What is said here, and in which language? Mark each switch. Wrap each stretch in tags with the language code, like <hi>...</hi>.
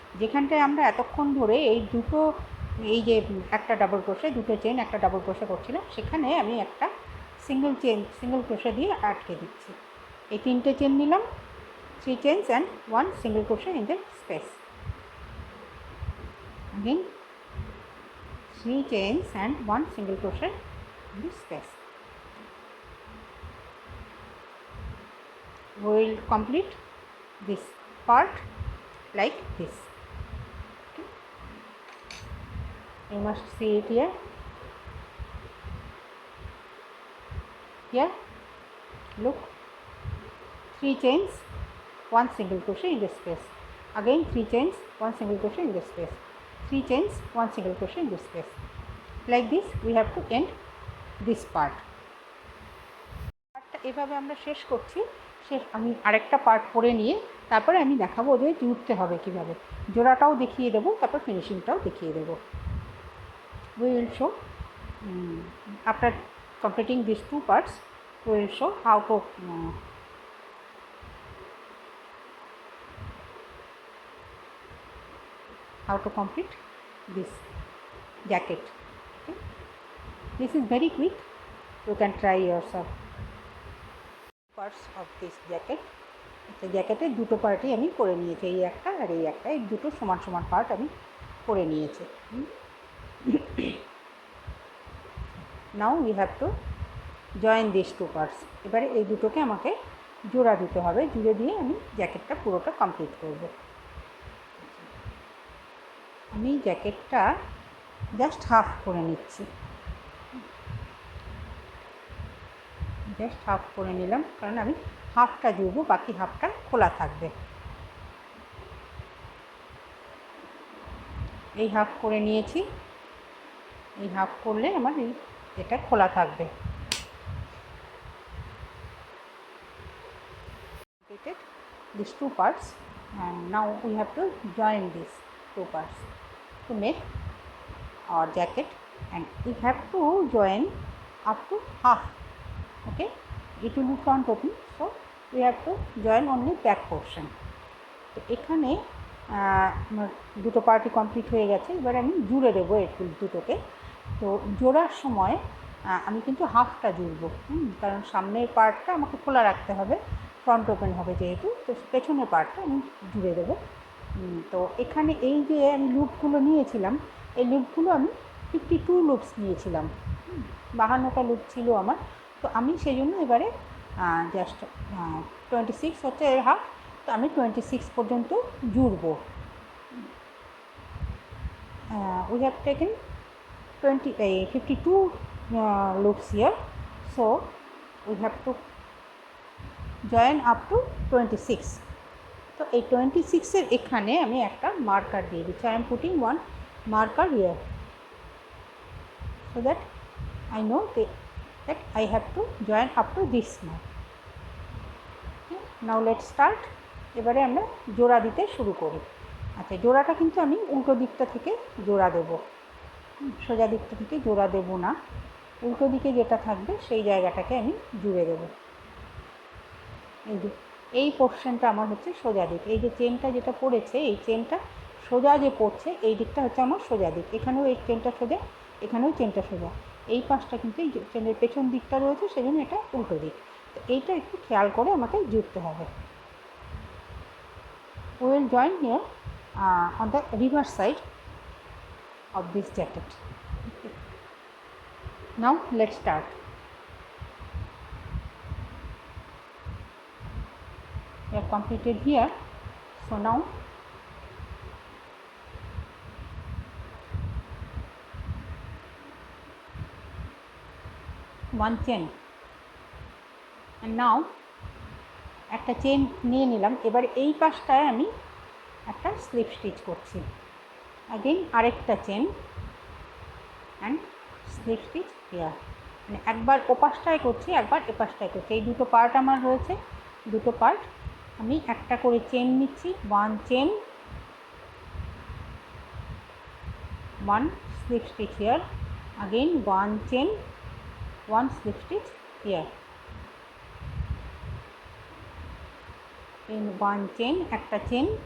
<bn>যেখানটায় আমরা এতক্ষণ ধরে এই যে একটা ডাবল ক্রোশে, 2টে চেন, একটা ডাবল ক্রোশে করছিলাম, সেখানে আমি একটা সিঙ্গেল ক্রোশে দিয়ে আটকে দিচ্ছি। এই 3টে চেন নিলাম,</bn> <en>3 chains and 1 single crochet in the space. Again 3 chains and 1 single crochet in this space. We will complete this part like this. Okay. You must see it here. Here, look, 3 chains, 1 single crochet in this space. Again 3 chains, 1 single crochet in this space. 3 chains, 1 single crochet in this space. Like this we have to end this part.</en> <bn>পার্টটা এভাবে আমরা শেষ করছি। আমি আরেকটা part করে নিয়ে তারপরে আমি দেখাবো যে জুড়তে হবে কীভাবে, জোড়াটাও দেখিয়ে দেবো, তারপর ফিনিশিংটাও দেখিয়ে দেবো।</bn> <en>We will show after completing these 2 parts, we will show how to complete this jacket. Okay. This is very quick, you can try yourself. Parts of this jacket,</en> <bn>জ্যাকেটের 2টো পার্টই আমি করে নিয়েছি, এই একটা আর এই একটা, এই দুটো সমান সমান পার্ট আমি করে নিয়েছি।</bn> <en>Now we have to join this 2 parts.</en> <bn>এবারে এই দুটোকে আমাকে জোড়া দিতে হবে, জুড়ে দিয়ে আমি জ্যাকেটটা পুরোটা কমপ্লিট করব। আমি জ্যাকেটটা জাস্ট হাফ করে নিচ্ছি, জাস্ট হাফ করে নিলাম, কারণ আমি হাফটা জুড়বো, বাকি হাফটা খোলা থাকবে। এই হাফ করে নিয়েছি, এই হাফ করলে আমার এটা খোলা থাকবে।</bn> <en>These 2 parts, and now we have to join these 2 parts to make our jacket, and we have to join up to half. Okay, it will be front opening, so we have to join only back portion.</en> <bn>তো এখানে আমার 2টো পার্টই complete হয়ে গেছে। এবার আমি জুড়ে দেবো একটু দুটোকে। তো জোড়ার সময় আমি কিন্তু হাফটা জুড়বো, কারণ সামনের পার্টটা আমাকে খোলা রাখতে হবে, ফ্রন্ট ওপেন হবে যেহেতু, তো পেছনের পার্টটা আমি জুড়ে দেবো। তো এখানে এই যে আমি লুপগুলো নিয়েছিলাম, এই লুপগুলো আমি 52 লুপস নিয়েছিলাম, 52টা লুপ ছিল আমার। তো আমি সেই জন্য এবারে জাস্ট 26 হচ্ছে এর হাফ, তো আমি 26 পর্যন্ত জুড়বো।</bn> <en>We have taken 52 loops here, so we have to join up to 26.</en> <bn>তো এই 26-এর এখানে আমি একটা মার্কার দিয়ে দিচ্ছি।</bn> <en>I am putting one marker here so that I know that I have to join up to this mark. Okay. Now let's start.</en> <bn>এবারে আমরা জোড়া দিতে শুরু করি। আচ্ছা, জোড়াটা কিন্তু আমি উল্টো দিকটা থেকে জোড়া দেবো। সোজা দিকটা থেকে জোড়া দেব না, উল্টো দিকে যেটা থাকবে সেই জায়গাটাকে আমি জুড়ে দেব। এই যে এই পোর্শনটা আমার হচ্ছে সোজা দিক, এই যে চেনটা যেটা পড়েছে এই চেনটা সোজা যে পড়ছে এই দিকটা হচ্ছে আমার সোজা দিক, এখানেও এই চেনটা সোজা, এখানেও চেনটা সোজা, এই পাশটা কিন্তু এই চেনের পেছন দিকটা রয়েছে সেজন্য এটা উল্টো দিক। তো এইটা একটু খেয়াল করে আমাকে জুড়তে হবে।</bn> <en>We will join here on the reverse side of this jacket. Okay. Now let's start. We have completed here, so now one chain, and now</en> <bn>একটা চেন নিয়ে নিলাম। এবার এই পাশটায় আমি একটা স্লিপ স্টিচ করছি, अगेन আরেকটা</bn> <en>chain and slip stitch here,</en> <bn>মানে একবার ও পাশটায় করছি একবার এ পাশটায় করছি। এই দুটো পার্ট আমার রয়েছে, দুটো পার্ট আমি একটা করে চেন নিচ্ছি,</bn> <en>one chain, one slip stitch here, again one chain, one slip stitch here, one chain,</en> <bn>একটা চেন।</bn>